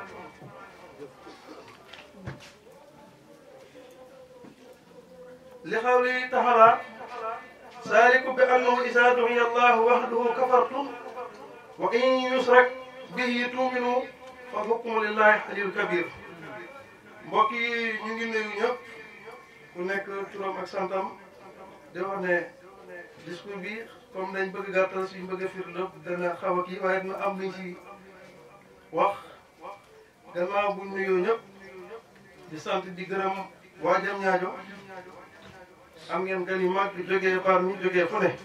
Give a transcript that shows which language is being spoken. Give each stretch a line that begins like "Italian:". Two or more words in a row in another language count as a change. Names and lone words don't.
Arabic: لقوله تعالى ذلك بأنه إذا دعي الله وحده كفرتم وإن يشرك به تؤمنوا فالحكم لله العلي الكبير.
Wolof: mbokk yi ñu ngi nuyu ñëpp ku nekk turam ak santam di wax ne discours bi comme dañ bëgg gàttal suñ bëgg a firnde dana xaw a kii waaye dina am luñ si wax gannaaw bu nuyoo ñëpp di sant di gërëm waa Diamniadio am ngeen gan yu mag di jógee Bargny jógee fu ne